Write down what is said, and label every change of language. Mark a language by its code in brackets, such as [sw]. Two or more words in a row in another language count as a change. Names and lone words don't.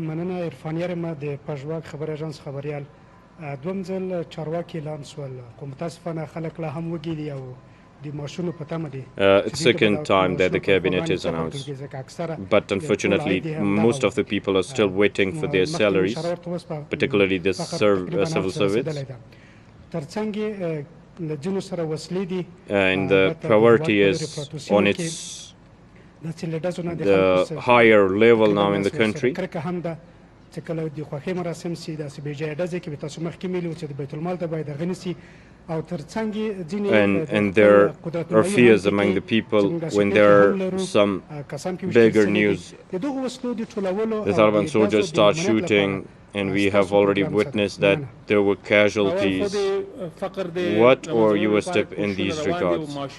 [en] It's the second time that the cabinet is announced, but unfortunately most of the people are still waiting for their salaries, particularly the civil servants. And the priority is on the higher level now in the country. [ps] چې کله د خوښۍ مراسم سي داسې بې ځایه ډزې کې به تاسو مخکې ویلي وو چې د بیت المال ته باید هغه نیسي او ترڅنګ یې ځینې [en] and there are fears among the people when there are some bigger news. The Taliban soldiers start shooting, and we have already witnessed that there were casualties. What are your steps in these regards?